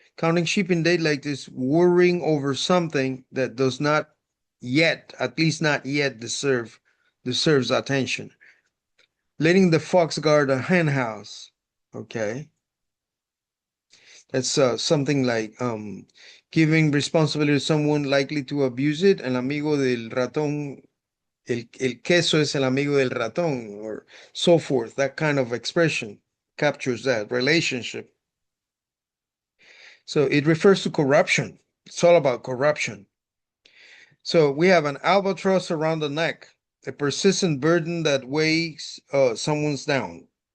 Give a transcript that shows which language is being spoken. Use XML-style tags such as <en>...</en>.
<en>Counting sheep in daylight is worrying over something that does not yet, at least not yet, deserves attention. Letting the fox guard a hen house. Okay. That's something like giving responsibility to someone likely to abuse it.</en> <es>El amigo del ratón, el queso es el amigo del ratón,</es> <en>or so forth. That kind of expression captures that relationship. So it refers to corruption. It's all about corruption. So we have an albatross around the neck, a persistent burden that weighs someone's down.</en>